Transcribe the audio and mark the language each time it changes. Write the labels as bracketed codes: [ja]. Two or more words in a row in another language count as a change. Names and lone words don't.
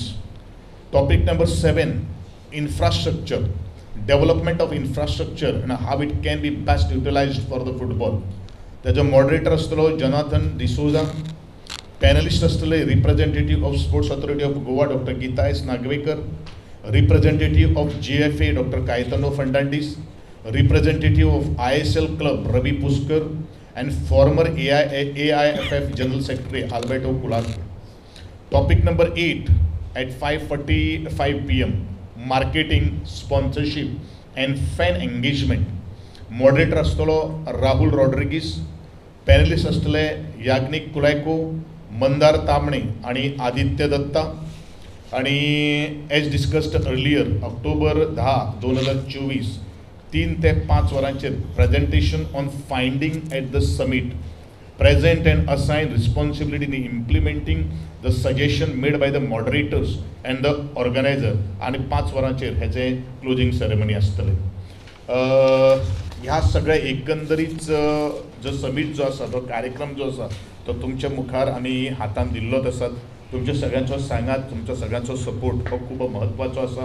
[en] Topic number 7 infrastructure, development of infrastructure and how it can be best utilized for the football. [kok] तेजो मॉडरेटर आसतलो जोनाथन डिसोजा. पॅनलिस्ट आसतले [en] representative of [kok] स्पोर्ट्स ऑथॉरिटी ऑफ गोवा डॉक्टर गीता एस नागवेकर, [en] representative of GFA Dr. Caetano Fernandez, representative of ISL Club Ravi Puskar, and former AIFF General Secretary Alberto Culaco. Topic number 8 at 5:45 PM, marketing, sponsorship and fan engagement. [kok] Moderator आसतलो राहुल रॉड्रिगीस. पॅनलिस्ट आसतले याग्निक कुलायको, मंदार तामणे आणि आदित्य दत्ता. [en] आणि as discussed earlier October 10, 2024 [kok] 3 ते 5 वरांचेर [en] presentation on finding at the summit present and assign responsibility in implementing the suggestion made by the moderators and the organizer. [kok] आणि 5 वरांचेर हेचे [en] closing ceremony [kok] आसतले. ह्या सगळ्या एकंदरीत जो समीट जो आसा तो कार्यक्रम जो आसा तो तुमच्या मुखार आमी हातान दिल्लोच आसा. तुमच्या सगळ्यांचो सांगात, तुमच्या सगळ्यांचो सपोर्ट हो खूब महत्वाचो आसा.